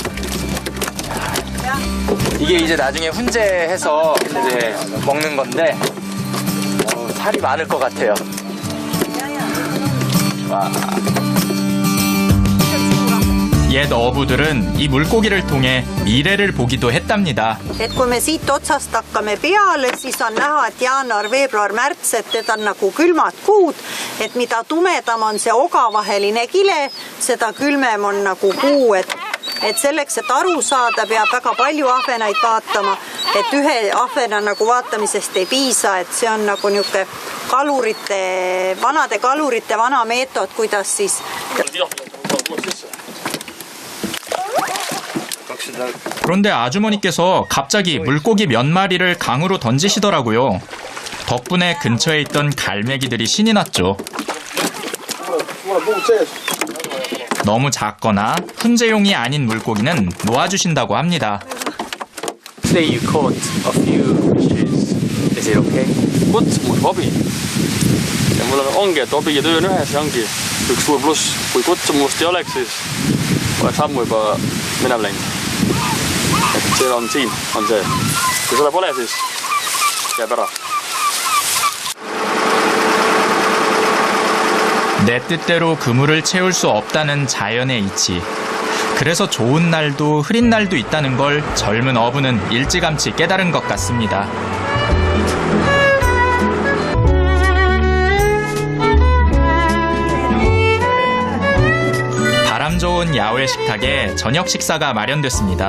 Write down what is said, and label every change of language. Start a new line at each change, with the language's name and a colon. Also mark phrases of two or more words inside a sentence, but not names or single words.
Korean: 이게 이제 나중에 훈제해서 이제 먹는 건데 살이 많을 것 같아요. 와. 옛 어부들은 이 물고기를 통해 미래를 보기도 했답니다.
Estonian: Et kui me siit otsast hakkame peale, siis on näha, et jaanuar, veebruar, märts, et need on nagu külmad kuud, et mida tumedam on see ogavaheline kile, seda külmem on nagu kuu, et selleks, et aru saada, peab väga palju ahvenaid vaatama, et ühe ahvena nagu vaatamisest ei piisa, et see on nagu niisugune vanade kalurite vana meetod, kuidas siis
Korean: 그런데 아주머니께서 갑자기 물고기 몇 마리를 강으로 던지시더라고요. 덕분에 근처에 있던 갈매기들이 신이 났죠. 너무 작거나 훈제용이 아닌 물고기는 놓아주신다고 합니다.
English: Today you caught a few fishes. Is it okay?
Estonian: Kutsumus hobi. Ja mul ongi, et hobiga töö on ühes ja ongi üks suur pluss. Kui kutsumust ei oleks, siis oleks ammu juba minema läinud. Et see on siin, on see. Kui seda pole, siis jääb ära.
Korean: 내 뜻대로 그물을 채울 수 없다는 자연의 이치. 그래서 좋은 날도 흐린 날도 있다는 걸 젊은 어부는 일찌감치 깨달은 것 같습니다. 바람 좋은 야외 식탁에 저녁 식사가 마련됐습니다.